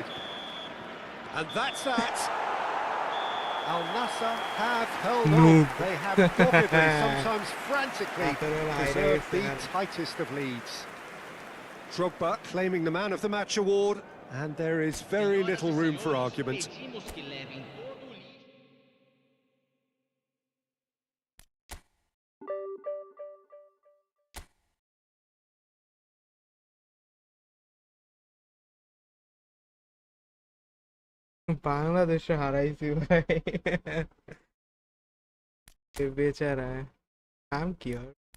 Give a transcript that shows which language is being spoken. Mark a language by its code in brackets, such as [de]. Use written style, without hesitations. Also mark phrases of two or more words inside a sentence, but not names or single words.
[en] And that's that. Al Nassr have held on. They have doggedly, sometimes frantically, preserved the tightest of leads. Drogba claiming the Man of the Match award, and there is very little room for argument. [pt] Pedimos que levem todo o lixo. [bn] বাংলাদেশে হারাইছি ভাই বেচারা নাম কি ওর